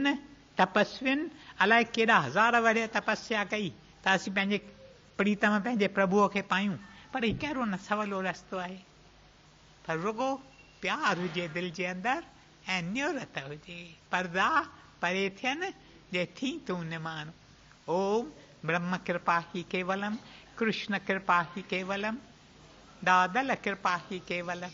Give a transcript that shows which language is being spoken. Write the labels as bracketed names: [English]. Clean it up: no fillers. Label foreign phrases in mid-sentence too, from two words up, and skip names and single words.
[Sindhi] योग्युनि तपस्विन अलाए केॾा हज़ार वरे तपस्या कई त असीं पंहिंजे प्रीतम पंहिंजे प्रभुअ खे पायूं, पर ही कहिड़ो न सवलो रस्तो आहे। पर रुगो प्यार हुजे दिलि जे अंदरि ऐं न्योरत हुजे, पर्दा परे थियनि जे थी तूं निमाण। [Sanskrit] ओम ब्रह्म कृपा ही केवलम, कृष्ण कृपा ही केवलम, दादल कृपा ही केवलम।